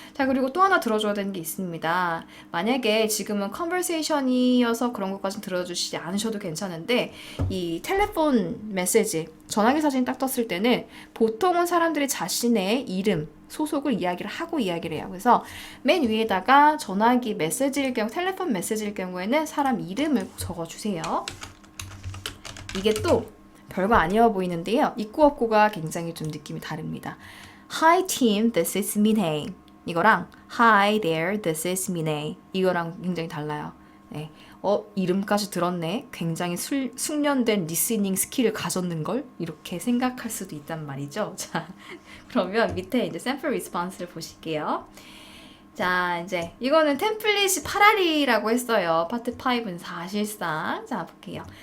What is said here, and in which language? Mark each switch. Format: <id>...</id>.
<ko>자, 그리고 또 하나 들어줘야 되는 게 있습니다. 만약에 지금은 컨버세이션이어서 그런 것까지는 들어주시지 않으셔도 괜찮은데 이 텔레폰 메시지, 전화기 사진 딱 떴을 때는 보통은 사람들이 자신의 이름, 소속을 이야기를 하고 이야기를 해요. 그래서 맨 위에다가 전화기 메시지일 경우, 텔레폰 메시지일 경우에는 사람 이름을 적어주세요. 이게 또 별거 아니어 보이는데요. 있고 없고가 굉장히 좀 느낌이 다릅니다.</ko> <en>Hi team, this is Minhei. 이거랑 Hi there, this is Minhei.</en> <ko>이거랑 굉장히 달라요. 네. 이름까지 들었네. 굉장히 숙련된 리스닝 스킬을 가졌는걸? 이렇게 생각할 수도 있단 말이죠. 자, 그러면 밑에 이제 샘플 리스폰스를 보실게요. 자, 이제 이거는 템플릿이 8알이라고 했어요. 파트 5는 사실상. 자, 볼게요.</ko>